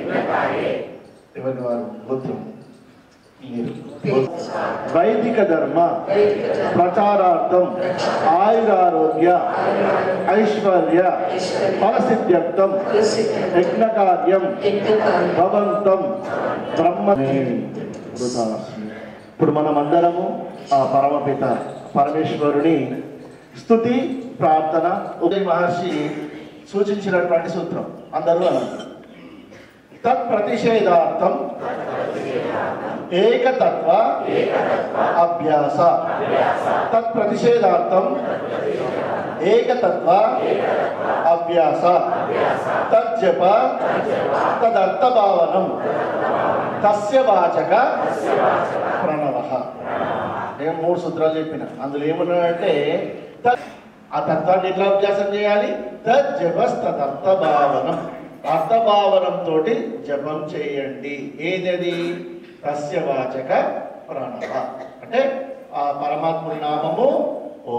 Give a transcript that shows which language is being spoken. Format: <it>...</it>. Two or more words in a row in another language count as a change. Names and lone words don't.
<sa>वैदिक धर्म प्रचारार्थम आयुरारोग्य ऐश्वर्य फलसिद्ध्यर्थम यज्ञकार्यं भवन्तं ब्रह्म</sa> <te>ఇప్పుడు మనమందరము ఆ పరమపిత పరమేశ్వరుని స్తుతి ప్రార్థన ఉదయ మహర్షి సూచించినటువంటి సూత్రం అందరూ అన్నారు तत्प्रतिषेधार्थम</te> <sa>एकतत्व अभ्यास तत्प्रतिषेधार्थम एकतत्व अभ्यास तज्जप तदर्थभावनम तस्य वाचक प्रणवः</sa> <te>నేను మూడు సూత్రాలు చెప్పిన అందులో ఏమన్నాడంటే ఆ తత్వాన్ని ఎట్లా అభ్యాసం చేయాలి</te> <sa>తజ్జపస్ తదర్థభావనం అర్థభావనం</sa> <te>తోటి జపం చేయండి ఏదది</te> <sa>తస్య వాచక ప్రణవ</sa> <te>అంటే ఆ పరమాత్ముని నామము ఓ</te>